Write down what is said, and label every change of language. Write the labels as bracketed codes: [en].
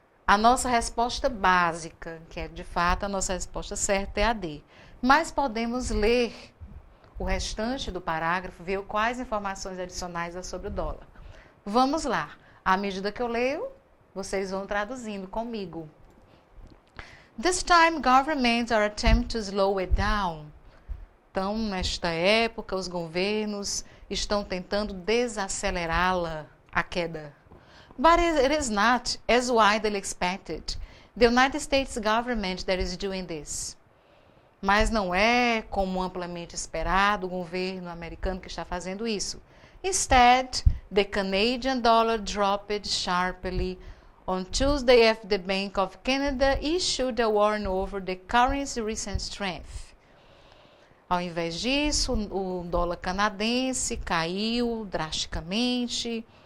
[pt] A nossa resposta básica, que é de fato a nossa resposta certa, é a D. Mas podemos ler o restante do parágrafo, ver quais informações adicionais há sobre o dólar. Vamos lá. À medida que eu leio, vocês vão traduzindo comigo. [en] This time, governments are attempting to slow it down. [pt] Então, nesta época, os governos estão tentando desacelerá-la, a queda. [en] But it is not as widely expected. The United States government that is doing this. [pt] Mas não é, como amplamente esperado, o governo americano que está fazendo isso. [en] Instead, the Canadian dollar dropped sharply on Tuesday after the Bank of Canada issued a warning over the currency's recent strength. [pt] Ao invés disso, o dólar canadense caiu drasticamente.